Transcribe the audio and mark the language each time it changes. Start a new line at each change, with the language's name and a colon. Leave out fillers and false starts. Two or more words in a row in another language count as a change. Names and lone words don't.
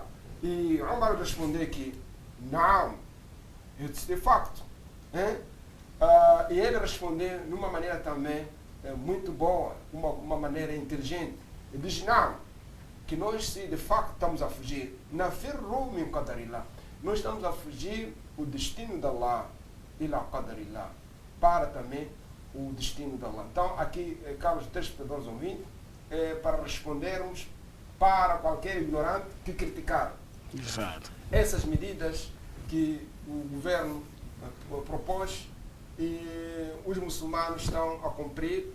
Portuguese: E Umar respondeu que, não, isso de facto. E ele respondeu de uma maneira também muito boa, uma maneira inteligente. Ele diz, não, que nós, se de facto estamos a fugir,
Arabic: نفر من قدر الله,
Portuguese: nós estamos a fugir o destino de Allah,
Arabic: إلى قدر الله,
Portuguese: para também o destino de Allah. Então, aqui, caros telespectadores ouvintes, para respondermos para qualquer ignorante que criticar essas medidas que o governo propôs e os muçulmanos estão a cumprir.